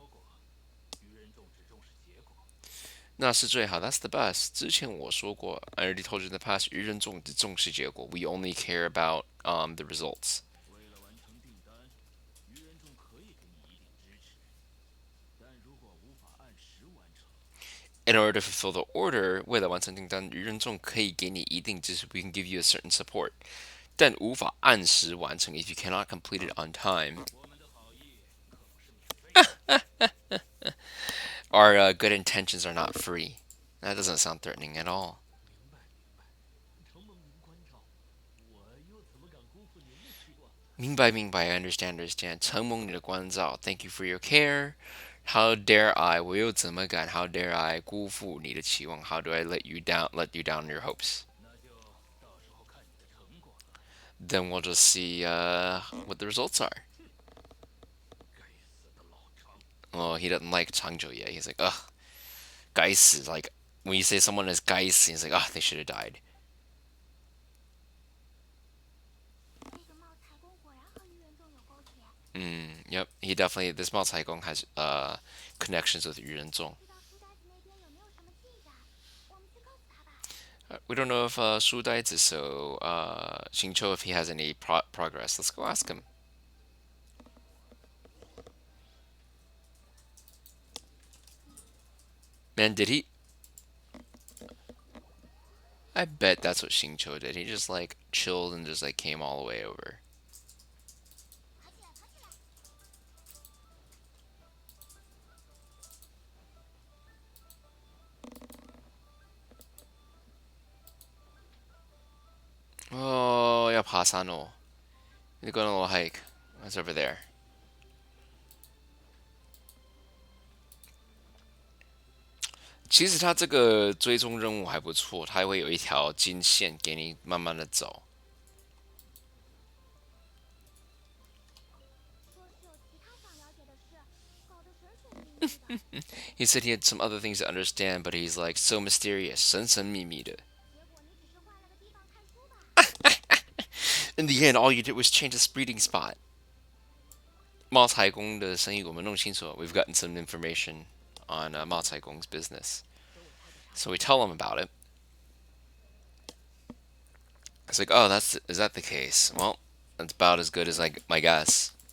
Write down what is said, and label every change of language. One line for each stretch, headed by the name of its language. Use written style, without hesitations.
Chinese: 那是最好。之前我就说过，愚人众只重视结果。那是最好.
English: That's the best.
Chinese: 之前我说过,
English: I already told you in the past,
Chinese: 愚人众只重视结果.
English: We only care about the results.
Chinese: 为了完成订单，愚人众可以给你一定支持，但如果无法按时完成，
English: in order to fulfill the order,
Chinese: 为了完成订单，愚人众可以给你一定，就是
English: we can give you a certain support，
Chinese: 但无法按时完成
English: if you cannot complete it on time.
Chinese: 我们的好意可不是免费的。
English: Our good intentions are not free. That doesn't sound threatening at all.
Chinese: 明白明白，承蒙您关照，我又怎么敢辜负您的期望？明白,
English: I understand.
Chinese: 承蒙你的关照,
English: thank you for your care. How dare I?
Chinese: 我又怎么敢?
English: How dare I
Chinese: 辜负你的期望?
English: How do I let you down your hopes?
Chinese: 那就到时候看你的成果了。
English: Then we'll just see what the results are.
Chinese: 该死的老常，
English: Well, he doesn't like Changzhou yet. He's like, ugh,
Chinese: 该死.
English: Like, when you say someone is
Chinese: 该死,
English: he's like, ugh, they should have died.
Chinese: 那个茂才公果然和愚人众有勾结，
English: Yep, he definitely, this Mao Caigong has connections with Yu Renzong.
Chinese: 不知道书呆子那边有没有什么进展？我们去告诉他吧。
English: We don't know if Shu Daizi, so Xingqiu, if he has any progress. Let's go ask him. Man, did he? I bet that's what Xingqiu did. He just like chilled and just like came all the way over. 爬起来，爬起来！ Oh, yeah, Pasano. You're going on a little hike. That's over there.
Chinese: 其实他这个追踪任务还不错，他会有一条金线给你慢慢的走。说是有其他想了解的事，搞得神神秘秘的。
English: He said he had some other things to understand, but he's like so mysterious,
Chinese: 神神秘秘的. 结果你只是换了个地方看书吧？
English: In the end, all you did was change the breeding spot.
Chinese: 茂才公的生意我们弄清楚了.
English: We've gotten some information on Mao Caigong's business.
Chinese: 给我猜个差。
English: So we tell him about it. It's like, oh, is that the case? Well, that's about as good as like my guess.